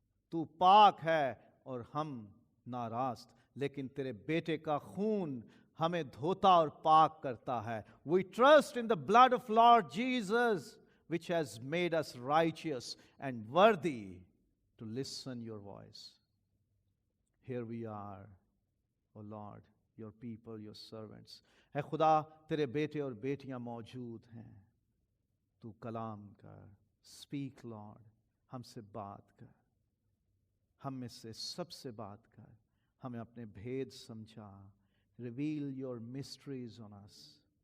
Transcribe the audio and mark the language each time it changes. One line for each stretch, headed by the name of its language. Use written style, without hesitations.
Urdu: تو پاک ہے اور ہم ناراست، لیکن تیرے بیٹے کا خون ہمیں دھوتا اور پاک کرتا ہے۔
English: We trust in the blood of Lord Jesus, which has made us righteous and worthy to listen your voice. Here we are, O Lord, your people, your servants.
Urdu: اے خدا، تیرے بیٹے اور بیٹیاں موجود ہیں، تو کلام کر،
English: speak Lord،
Urdu: ہم سے بات کر، ہم میں سے سب سے بات کر، ہمیں اپنے بھید سمجھا۔
English: Reveal your mysteries on us.